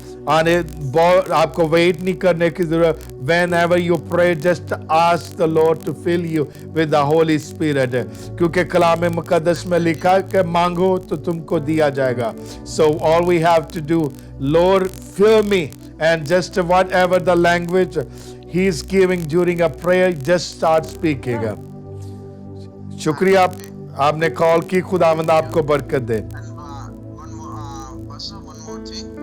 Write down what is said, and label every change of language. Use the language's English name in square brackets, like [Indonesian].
[Hindi] आपको वेट नहीं करने की जरूरत. [English] Whenever you pray, just ask the Lord to fill you with the Holy Spirit. [Hindi] क्योंकि कलाम मुकद्दस में लिखा है कि मांगो तो तुमको दिया जाएगा. [English] So all we have to do, Lord, fill me, and just whatever the language He is giving during a prayer, just start speaking. [Hindi] शुक्रिया आपने कॉल की. खुदावंद आपको बरकत दे. [English] And one more, Pastor, one more thing.